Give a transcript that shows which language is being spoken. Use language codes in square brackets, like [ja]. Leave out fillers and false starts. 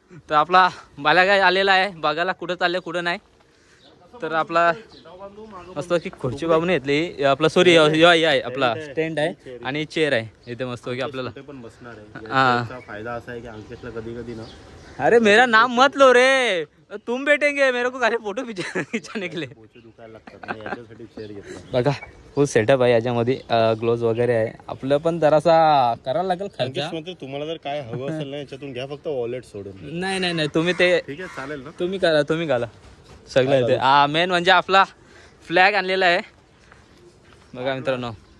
[mr] तर आपला बाला काय आलेला आहे बघायला, कुठं चालले कुठं नाही। तर आपला मस्त की खुर्ची बाबूने घेतली, आपला सॉरी आहे आपला स्टँड आहे आणि चेअर आहे इथे मस्त की आपल्याला पण बसणार आहे। फायदा असा आहे की अंकितला कधी कधी ना, [hi] अरे मेरा नाम मत लो रे, तुम बैठेंगे, मेरे को खाली फोटो खिंचाने के लिए [mr] दुखायला लागतात, याच्यासाठी चेअर घेतला बघा। फुल सेटअप आहे याच्यामध्ये, ग्लोव्ज वगैरे आहे। आपलं पण जरासा करायला लागेल खर्च। तुम्हाला जर काय हवं असेल ना याच्यातून घ्या, फक्त वॉलेट सोडून। नाही तुम्ही ते ठीक आहे चालेल ना, तुम्ही करा, तुम्ही घाला सगळं येते। मेन म्हणजे आपला फ्लॅग आणलेला आहे बघा मित्रांनो।